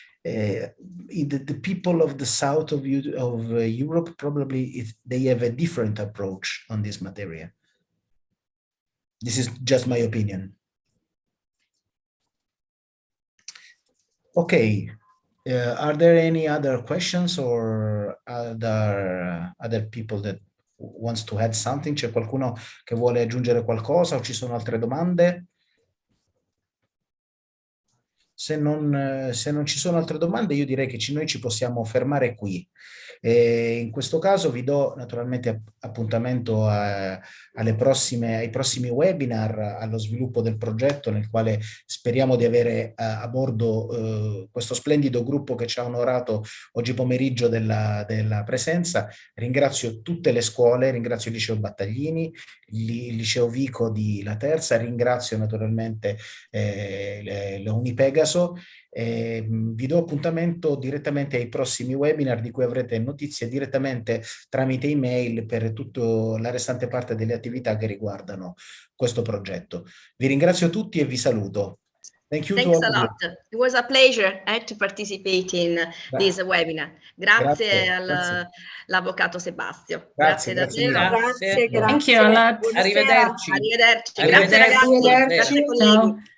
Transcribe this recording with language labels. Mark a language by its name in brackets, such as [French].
[English] The people of the south of Europe probably they have a different approach on this material. This is just my opinion. Okay. Are there any other questions or other people that wants to add something? [Italian] C'è qualcuno che vuole aggiungere qualcosa o ci sono altre domande? Se non ci sono altre domande, io direi che noi ci possiamo fermare qui. In questo caso vi do naturalmente appuntamento ai prossimi webinar, allo sviluppo del progetto, nel quale speriamo di avere a bordo questo splendido gruppo che ci ha onorato oggi pomeriggio della presenza. Ringrazio tutte le scuole, ringrazio il Liceo Battaglini, il Liceo Vico di La Terza, ringrazio naturalmente la Unipegaso. Vi do appuntamento direttamente ai prossimi webinar di cui avrete notizie direttamente tramite email per tutta la restante parte delle attività che riguardano questo progetto. Vi ringrazio tutti e vi saluto. [English] Thanks a lot. It was a pleasure to participate in this webinar. [Italian] Grazie all'avvocato Sebastio. Grazie davvero. Grazie. [English] Thank you a lot. [Italian] Arrivederci. Grazie ragazzi. Grazie colleghi.